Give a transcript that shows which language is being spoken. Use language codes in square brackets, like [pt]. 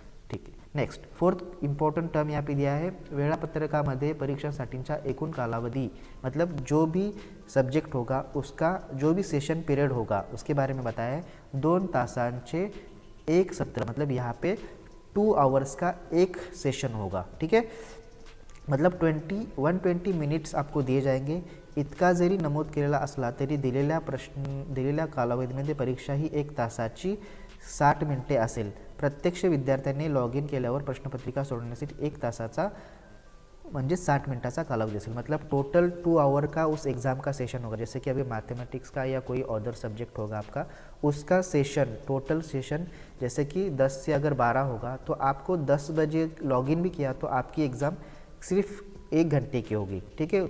[hi] ठीक है, next fourth important term यहाँ पे दिया है [mr] वेळापत्रकामध्ये परीक्षासाठीचा एकूण कालावधी [hi] मतलब जो भी सब्जेक्ट होगा उसका जो भी सेशन पीरियड होगा उसके बारे में बताया है। [mr] 2 तासांचे एक सत्र [hi] मतलब यहाँ पे 2 आवर्स का एक सेशन होगा। ठीक है, मतलब 120 मिनिट्स आपको दिए जाएंगे। [mr] इतका जरी नमूद केलेला असला तरी दिलेल्या कालावधीमध्ये परीक्षा ही 1 तासाची 60 मिनिटे असेल। प्रत्यक्ष विद्यार्थ्यांनी लॉग इन केल्यावर प्रश्नपत्रिका सोडवण्यासाठी 1 तासाचा म्हणजे 60 मिनटाचा कालावधी असेल। [hi] मतलब टोटल 2 आवर का उस एग्ज़ाम का सेशन होगा। जैसे कि अभी मैथमेटिक्स का या कोई अदर सब्जेक्ट होगा आपका, उसका सेशन, टोटल सेशन जैसे कि 10 से अगर 12 होगा तो आपको 10 बजे लॉगिन भी किया तो आपकी एग्ज़ाम सिर्फ 1 घंटे की होगी, ठीक है।